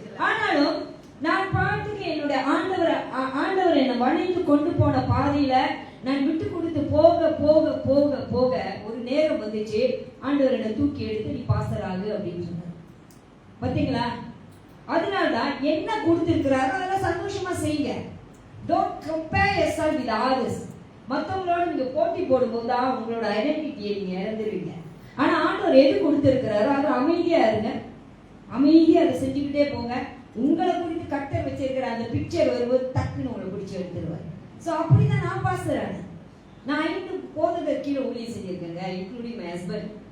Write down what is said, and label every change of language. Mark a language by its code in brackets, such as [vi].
[ta] ஆனாலும் நான் பாட்டுக்கு என்னுடைய ஆண்டவர் என்னை வழிந்து கொண்டு போன பாதையில நான் விட்டு கொடுத்து போக போக போக போக ஒரு நேரம் வந்துச்சு, ஆண்டவர் என்னை தூக்கி எடுத்து நீ பாஸ்டர் ஆகு அப்படின்னு சொன்னார். பாத்தீங்களா? அதனாலதான் என்ன கொடுத்திருக்கிறாரோ அதெல்லாம் சந்தோஷமா செய்யுங்க. [en] Don't compare yourself with others. [ta] மற்றவங்களோட நீங்க போட்டி போடும்போது தான் உங்களோட ஐடென்டிட்டியை நீங்க இழந்துருவீங்க. ஆனா ஆண்டவர் எது கொடுத்திருக்கிறாரோ அது அமைதியா இருங்க, அமைதியா அதை செஞ்சுக்கிட்டே போங்க. உங்களை குறித்து கர்த்தர் வச்சிருக்கிற அந்த பிக்சர் வரும்போது டக்குன்னு உங்களை பிடிச்சி எடுத்துருவார். ஸோ அப்படிதான் நான் பாஸ்டர் ஆனேன். நான் 5 போதகர் கீழே ஊழியம் செஞ்சிருக்கேங்க, [en] Including my husband.